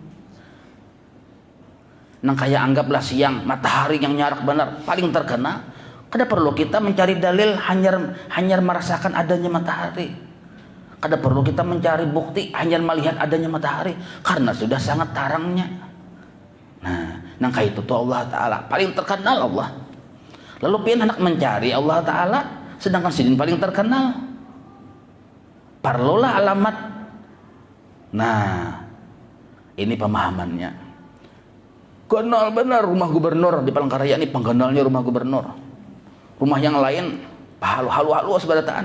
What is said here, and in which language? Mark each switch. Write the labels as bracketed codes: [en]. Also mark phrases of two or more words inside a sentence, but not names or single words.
[bjn] Nang kayak anggaplah siang matahari yang nyarak benar paling terkenal. Kada perlu kita mencari dalil hanya merasakan adanya matahari. Kada perlu kita mencari bukti hanya melihat adanya matahari karena sudah sangat tarangnya. Nah, nang kayak itu tuh Allah Ta'ala paling terkenal Allah. Lalu pian hendak mencari Allah Ta'ala sedangkan sidin paling terkenal. Perlulah alamat. Nah, ini pemahamannya. Kenal benar rumah gubernur di Palangkaraya ini, pengkenalnya rumah gubernur. Rumah yang lain halu-halu sebarataan.